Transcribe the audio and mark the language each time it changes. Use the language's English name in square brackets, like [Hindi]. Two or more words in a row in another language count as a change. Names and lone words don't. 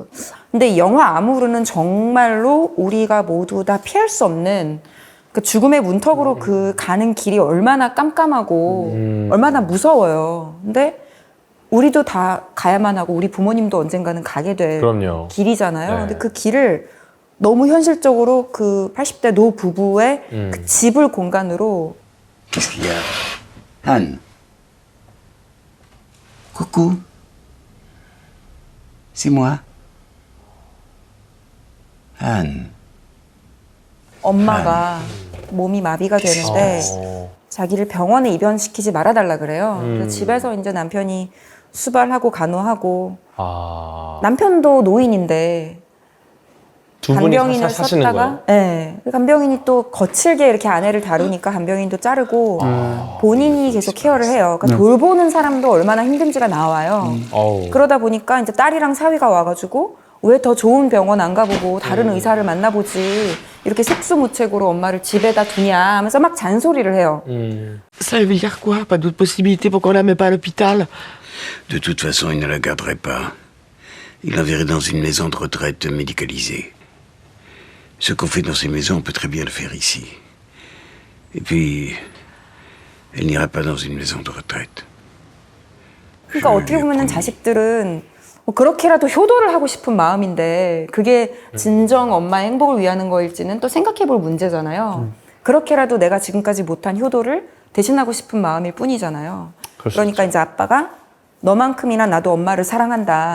[Korean] 근데 이 영화 아무르는 정말로 우리가 모두 다 피할 수 없는 그 죽음의 문턱으로 그 가는 길이 얼마나 깜깜하고 얼마나 무서워요. 근데 우리도 다 가야만 하고 우리 부모님도 언젠가는 가게 될 그럼요. 길이잖아요. 네. 근데 그 길을 너무 현실적으로 그 80대 노 부부의 그 집을 공간으로 [French] Qu'est-ce qu'il y a Anne Coucou. C'est moi. Anne. [Korean] 엄마가 몸이 마비가 되는데 자기를 병원에 입원시키지 말아달라 그래요. 그래서 집에서 이제 남편이 수발하고 간호하고 아. 남편도 노인인데 두 분이 간병인을 사시는 썼다가 거예요? 네. 간병인이 또 거칠게 이렇게 아내를 다루니까 간병인도 자르고 본인이 계속 케어를 해요. 그러니까 돌보는 사람도 얼마나 힘든지가 나와요. 어우. 그러다 보니까 이제 딸이랑 사위가 와가지고 왜 더 좋은 병원 안 가보고 다른 의사를 만나보지 이렇게 속수무책으로 엄마를 집에다 두냐 하면서 막 잔소리를 해요. [French] Ça veut dire quoi? Pas d'autre possibilité pour qu'on la mette pas à l'hôpital? De toute façon, il ne la garderait pas. Il l'enverrait dans une maison de retraite médicalisée. Ce qu'on fait dans ces maisons, on peut très bien le faire ici. Et puis, elle n'ira pas dans une maison de retraite. [Korean] 그러니까 어떻게 보면은 자식들은 뭐 그렇게라도 효도를 하고 싶은 마음인데 그게 진정 엄마의 행복을 위하는 거일지는 또 생각해 볼 문제잖아요. 그렇게라도 내가 지금까지 못한 효도를 대신하고 싶은 마음일 뿐이잖아요. 그러니까 이제 아빠가 너만큼이나 나도 엄마를 사랑한다.